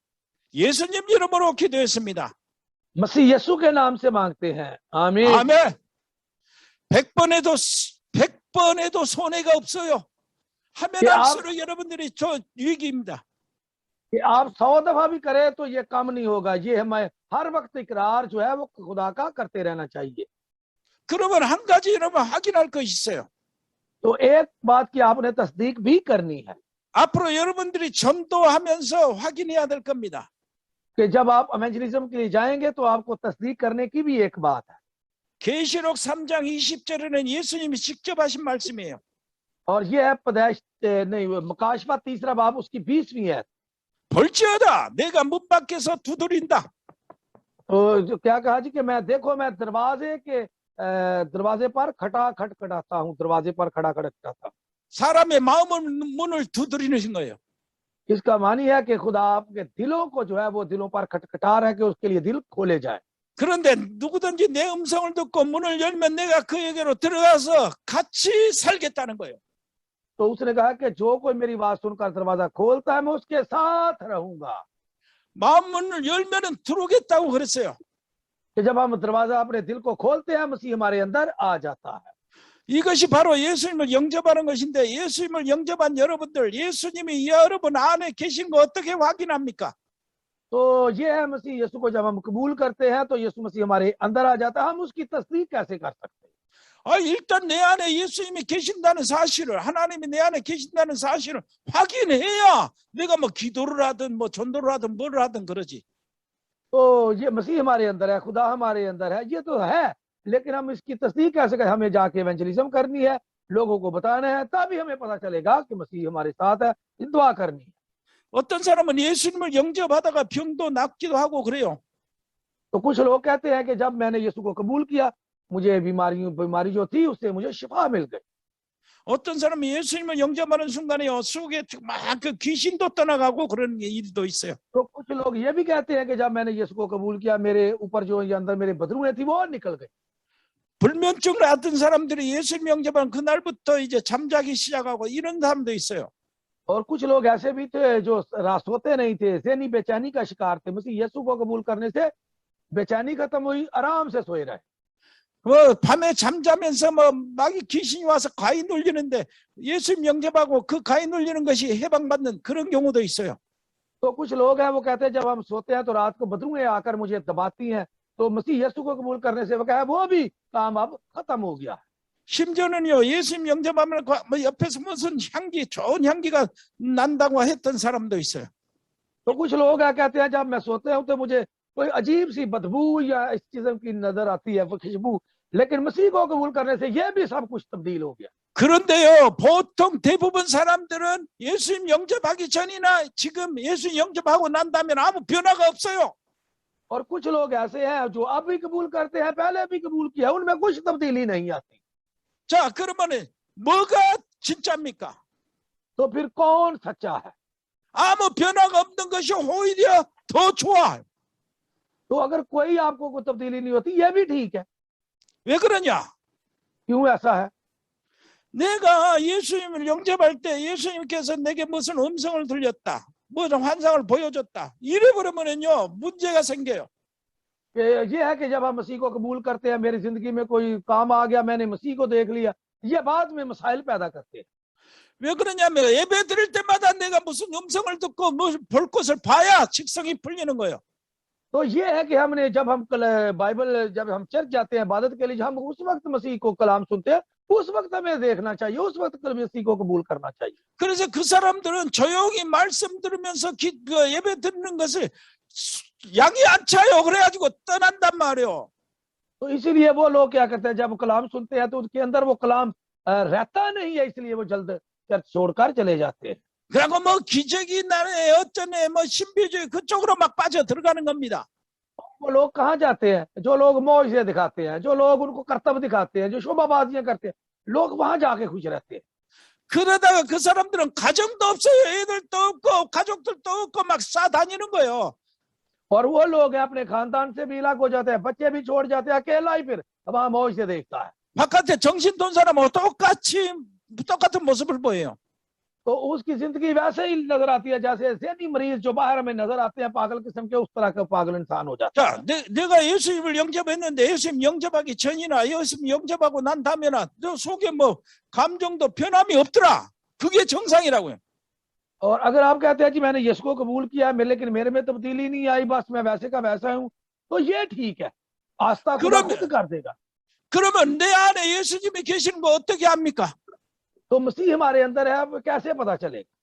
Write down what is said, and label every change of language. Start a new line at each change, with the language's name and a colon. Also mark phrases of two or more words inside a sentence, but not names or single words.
Korean: 예수님 이름으로 기도했습니다.
Urdu: مسیح یسوع کے نام سے مانگتے ہیں، آمین.
Korean: 아멘. 100번에도 손해가 없어요. 하면 예, 할수록 여러분들이 저 유익입니다.
Urdu: کہ آپ 100 دفعہ بھی کریں تو یہ کم نہیں ہوگا. یہ ہمیں ہر وقت اقرار جو ہے وہ خدا کا کرتے رہنا چاہیے.
Korean: 그러면 한 가지 여러분 확인할 것이 있어요.
Urdu: تو ایک بات کی آپ نے تصدیق بھی کرنی ہے
Korean: 앞으로 여러분들이 전도하면서 확인해야 될 겁니다.
Urdu: کہ جب آپ ایونجلزم کے لیے جائیں گے تو آپ کو تصدیق کرنے کی بھی ایک بات ہے.
Korean: 계시록 3장 20절에는 예수님이 직접 하신 말씀이에요.
Urdu: اور یہ ہے پیدائش نہیں، مکاشفہ 3 باب اس کی 20ویں ہے.
Korean: 볼지어다 내가 문 밖에서 두드린다.
Urdu: تو جو کیا کہا جی کہ میں دیکھو میں دروازے پر کھٹکھٹاتا ہوں، دروازے پر کھڑا کھٹکھٹاتا ہوں.
Korean: 사람의 마음을 문을 두드리는 거예요.
Urdu: اس کا معنی ہے کہ خدا آپ کے دلوں کو جو ہے وہ دلوں پر کھٹکھٹا رہا ہے کہ اس کے لیے دل کھولے جائے.
Korean: 그런데 누구든지 내 음성을 듣고 문을 열면 내가 그에게로 들어가서 같이 살겠다는 거예요.
Urdu: تو اس نے کہا کہ جو کوئی میری بات سن کر دروازہ کھولتا ہے میں اس کے ساتھ رہوں گا.
Korean: 마음 문을 열면은 들어오겠다고 그랬어요.
Urdu: کہ جب ہم دروازہ اپنے دل کو کھولتے ہیں مسیح ہمارے اندر آ جاتا ہے.
Korean: 이것이 바로 예수님을 영접하는 것인데, 예수님을 영접한 여러분들, 예수님이 여러분 안에 계신 거 어떻게 확인합니까?
Urdu: تو یہ ہے مسیح یسوع کو جب ہم قبول کرتے ہیں تو یسوع مسیح ہمارے اندر آ جاتا ہے. ہم اس کی تصدیق کیسے کر سکتے ہیں?
Korean: 일단 내 안에 예수님이 계신다는 사실을, 하나님이 내 안에 계신다는 사실을 확인해야 내가 뭐 기도를 하든 뭐 전도를 하든 뭘 하든 그러지.
Urdu: تو یہ مسیح ہمارے اندر ہے، خدا ہمارے اندر ہے، یہ تو ہے، لیکن ہم اس کی تصدیق کیسے کریں? ہمیں جا کے ایونجلزم کرنی ہے، لوگوں کو بتانا ہے، تبھی ہمیں پتا چلے گا کہ مسیح ہمارے ساتھ ہے. دعا کرنی ہے.
Korean: 어떤 사람은 예수님을 영접하다가 병도 낫기도 하고 그래요.
Urdu: تو کچھ لوگ کہتے ہیں کہ جب میں نے یسوع کو قبول کیا، مجھے بیماری جو تھی اس سے مجھے شفا مل گئی.
Korean: 어떤 사람은 예수님을 영접하는 순간에 속에 막 그 귀신도 떠나가고 그런 일도 있어요.
Urdu: تو کچھ لوگ یہ بھی کہتے ہیں کہ جب میں نے یسوع کو قبول کیا، میرے اوپر جو یہ اندر میرے بدروحیں تھی وہ نکل گئی.
Korean: 불면증을 앓던 사람들이 예수님 영접한 그날부터 이제 잠자기 시작하고 이런 사람도 있어요.
Urdu: اور کچھ لوگ ایسے بھی تھے جو رات سوتے نہیں تھے، ذہنی بے چینی کا شکار تھے. مسیح یسوع کو قبول کرنے سے بے چینی ختم ہوئی، آرام سے سوئے رہے.
Korean: 밤에 잠자면서 뭐 마귀 귀신이 와서 가위 눌리는데 예수님 영접하고 그 가위 눌리는 것이 해방받는 그런 경우도 있어요.
Urdu: تو کچھ لوگ ہیں وہ کہتے ہیں جب ہم سوتے ہیں تو رات کو بدروحیں آ کر مجھے دباتی ہیں، تو مسیح یسوع کو قبول کرنے سے وہ کہا وہ بھی کام اب ختم ہو گیا.
Korean: 심지어는요 예수님 영접하면 뭐 옆에서 무슨 향기 좋은 향기가 난다고 했던 사람도 있어요.
Urdu: تو کچھ لوگ ہیں کہتے ہیں جب میں سوتے ہوں تو مجھے کوئی عجیب سی بدبو یا اس قسم کی نظر آتی ہے، وہ خوشبو، لیکن مسیح کو قبول کرنے سے یہ بھی سب کچھ تبدیل ہو گیا.
Korean: 그런데요 보통 대부분 사람들은 예수님 영접하기 전이나 지금 예수님 영접하고 난 다음에 아무 변화가 없어요.
Urdu: اور کچھ لوگ ایسے ہیں جو اب بھی قبول کرتے ہیں، پہلے بھی قبول کیا، ان میں کچھ تبدیلی نہیں آتی.
Korean: 자 그러면 뭐가 진짜입니까?
Urdu: تو پھر کون سچا ہے?
Korean: 아무 변화가 없는 것이 오히려 더 좋아.
Urdu: تو اگر کوئی آپ کو کوئی تبدیلی نہیں ہوتی، یہ بھی ٹھیک ہے.
Korean: 왜 그러냐?
Urdu: کیوں ایسا ہے?
Korean: 내가 예수님을 영접할 때 예수님께서 내게 무슨 음성을 들렸다, 무슨 환상을 보여줬다 이래 버리면요 문제가 생겨요.
Urdu: یہ ہے کہ جب ہم مسیح کو قبول کرتے ہیں، میری زندگی میں کوئی کام آ گیا، میں نے مسیح کو دیکھ لیا، یہ بعد میں مسائل پیدا کرتے ہیں.
Korean: 왜 그러냐면 예배 드릴 때마다 내가 무슨 음성을 듣고 무슨 볼 것을 봐야 직성이 풀리는 거예요.
Urdu: تو یہ ہے کہ ہم نے جب ہم بائبل جب ہم چرچ جاتے ہیں عبادت کے لیے، ہم اس وقت مسیح کو کلام سنتے ہیں، اس وقت ہمیں دیکھنا چاہیے، اس وقت مسیح کو قبول کرنا چاہیے.
Korean: 그래서 그 사람들은 조용히 말씀 들으면서 예배 듣는 것을 양이 안 차요. 그래가지고 떠난단 말이에요.
Urdu: تو اسی لیے وہ لوگ کیا کرتے ہیں، جب کلام سنتے ہیں تو ان کے اندر وہ کلام رہتا نہیں ہے، اس لیے وہ جلد چرچ چھوڑ کر چلے جاتے ہیں.
Korean: 그리고 뭐 기적이 나네 어쩌네 뭐 신비주의 그쪽으로 막 빠져 들어가는 겁니다.
Urdu: وہ لوگ کہاں جاتے ہیں? جو لوگ معجزے دکھاتے ہیں، جو لوگ ان کو کرتب دکھاتے ہیں، جو شعبدہ بازیاں کرتے ہیں، لوگ وہاں جا کے خوش رہتے ہیں.
Korean: 그러다가 그 사람들은 가정도 없어요. 애들도 없고 가족들도 없고 막 싸다니는 거예요.
Urdu: اور وہ لوگ ہیں اپنے خاندان سے بھی الگ ہو جاتے ہیں، بچے بھی چھوڑ جاتے ہیں، اکیلا ہی پھر وہاں موج سے دیکھتا ہے.
Korean: 바깥에 정신 돈 사람하고 똑같은 모습을 보여요.
Urdu: تو اس کی زندگی ویسے ہی نظر آتی ہے جیسے ذہنی مریض جو باہر میں نظر آتے ہیں پاگل قسم کے، اس طرح کا پاگل انسان ہو جاتا ہے.
Korean: 자, 내가 예수님을 영접했는데 예수님 영접하기 전이나 예수님 영접하고 난 다음에나 너 속에 뭐 감정도 변함이 없더라. 그게 정상이라고요.
Urdu: اور اگر آپ کہتے ہیں کہ میں نے یسوع کو قبول کیا لیکن میرے میں تبدیلی نہیں آئی، بس میں ویسے کا ویسا ہوں، تو یہ ٹھیک ہے، آستھا خدا خود کر دے گا.
Korean: 그러면 내 안에 예수님이 계시는 거 어떻게 합니까?
Urdu: تو مسیح ہمارے اندر ہے، اب کیسے پتا چلے گا?